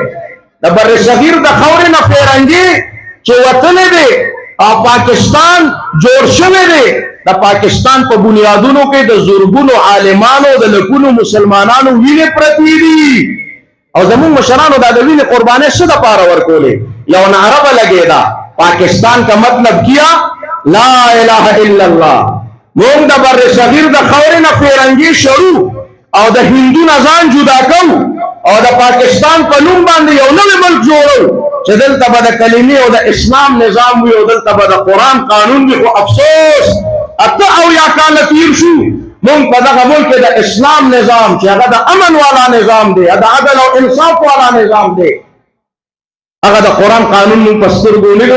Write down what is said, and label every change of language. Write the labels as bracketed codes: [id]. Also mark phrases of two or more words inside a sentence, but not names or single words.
[ps] د بر صغیر د خاورې نه فیرنګي چې وطن دی او پاکستان جوړ شوی دی، د پاکستان په بنیادونو کې د زرګونو عالمانو د لکونو مسلمانانو وینې پرتې دي او زموږ مشرانو دا د وینې قربانۍ څه دپاره ورکولې؟ یو نعره به لګېده، [ur] پاکستان کا مطلب کیا [ar] لا الہ الا اللہ. [ps] موږ د بر صغیر د خاورې نه فیرنګي شروع او د هندو نه ځان جدا کوو او د پاکستان په نوم باندې یو نوی ملک جوړو چې دلته به د کلمې او د اسلام نظام وي او دلته به د قرآن قانون وي. خو افسوس 88 کاله تیر شو، موږ په دغه ملک کې د اسلام نظام چې هغه د امن والا نظام دی، د عدل او انصاف والا نظام دی، هغه د قرآن قانون موږ په سترګو لیدل.